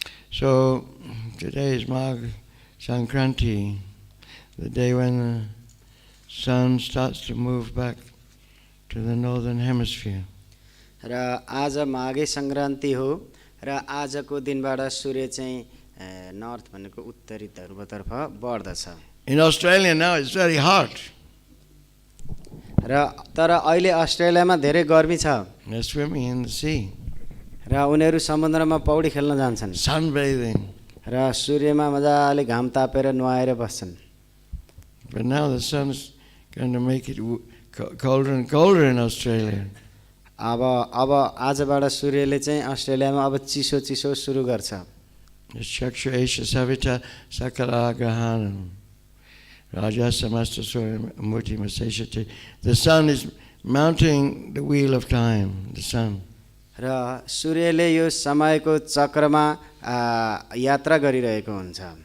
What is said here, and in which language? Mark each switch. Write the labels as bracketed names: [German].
[English] So today is Magh Sankranti, the day when the sun starts to move back to the northern hemisphere. [Nepali] र आज माघे संक्रान्ति हो र आजको दिनबाट सूर्य चाहिँ नर्थ भनेको उत्तरी ध्रुवतर्फ बढ्दछ। [English] In Australia now it's very hot. [Nepali] र तर अहिले अस्ट्रेलियामा धेरै गर्मी छ। [English] They're swimming in the sea. [Nepali] र उनीहरू समुद्रमा पौडी खेल्न जान्छन्। [English] Sunbathing. [Nepali] र सूर्यमा मजाले घाम तापेर नुहाएर बस्छन्। [English] But now the sun's going to make it colder and colder in Australia. [Nepali] अब आजबाट सूर्यले चाहिँ अस्ट्रेलियामा अब चिसो चिसो सुरु गर्छ। [Sanskrit] Chaksha Esha Savita Sakala Grahanam Raja Samasta Murti Maseshati. [English] The sun is mounting the wheel of time, the sun. [Nepali] र सूर्यले यो समयको चक्रमा यात्रा गरिरहेको हुन्छ।